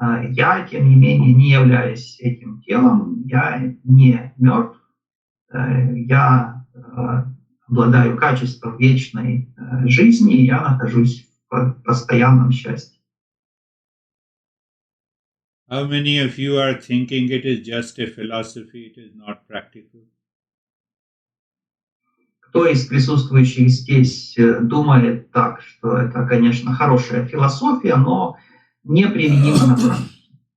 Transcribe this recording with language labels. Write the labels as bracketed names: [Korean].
[Russian] я, тем не менее, не являюсь этим телом, я не мертв, я обладаю качеством вечной жизни, и я нахожусь в постоянном счастье. [English] How many of you are thinking it is just a philosophy, it is not practical? [Russian] Кто из присутствующих здесь думает так, что это, конечно, хорошая философия, но не применима на практике?